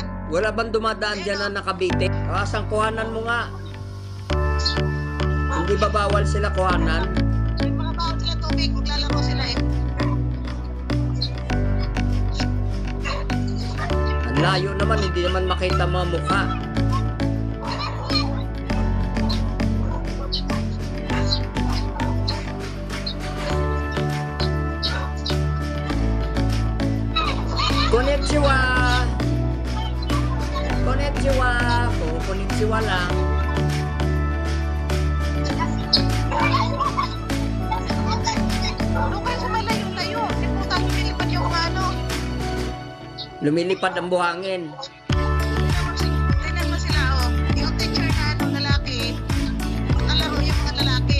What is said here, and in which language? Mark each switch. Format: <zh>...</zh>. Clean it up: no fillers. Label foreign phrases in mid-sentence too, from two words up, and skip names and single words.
<tl>Wala bang dumadaan dyan na nakabitin? Asang kuhanan mo nga. Hindi ba bawal sila kuhanan? May mga bawal sila tubig, maglalaro sila eh. Ang layo naman, hindi naman makita mga mukha.</tl> <ja>Konnichiwa! Konnichiwa!</ja> <tl>Oo, konnichiwa lang. Doon kayo sa malayo-layo. Di po tayo lumilipad yung mga ano. Lumilipad ang buhangin. Tingnan mo sila, oh. Yung teacher na anong lalaki, ang kalaro yung mga lalaki.</tl>